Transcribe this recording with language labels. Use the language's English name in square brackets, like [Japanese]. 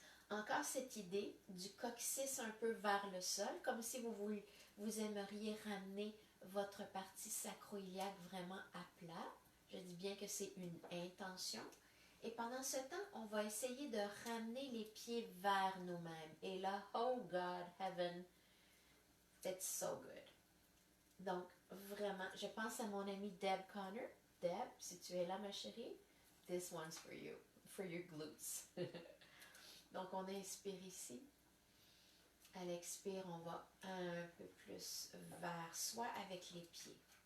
[French] Encore cette idée du coccyx un peu vers le sol, comme si vous aimeriez ramener votre partie sacro-iliaque vraiment à plat. Je dis bien que c'est une intention. Et pendant ce temps, on va essayer de ramener les pieds vers nous-mêmes. Et là, [English] oh God, heaven, it's so good. [French] Donc, vraiment, je pense à mon amie Deb Connor. Deb, si tu es là, ma chérie, [English] this one's for your glutes. [French] Donc, on inspire ici. À l'expire, on va un peu plus vers soi avec les pieds.